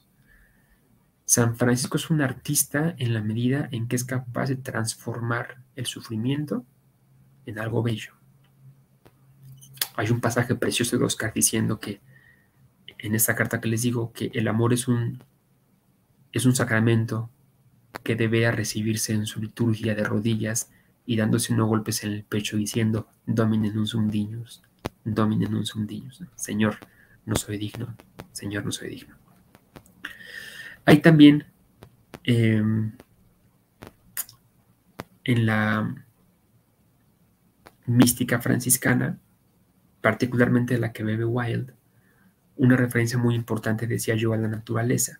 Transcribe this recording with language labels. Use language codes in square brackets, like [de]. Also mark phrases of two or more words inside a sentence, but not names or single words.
[es] San Francisco es un artista en la medida en que es capaz de transformar el sufrimiento en algo bello. Hay un pasaje precioso de Oscar diciendo que en esta carta que les digo, que el amor es un sacramento que debe recibirse en su liturgia de rodillas y dándose unos golpes en el pecho diciendo, [la] Domine non sum dignus, Domine non sum dignus, [es] Señor, no soy digno, Señor, no soy digno. Hay también en la mística franciscana, particularmente la que bebe Wilde, una referencia muy importante, decía yo, a la naturaleza.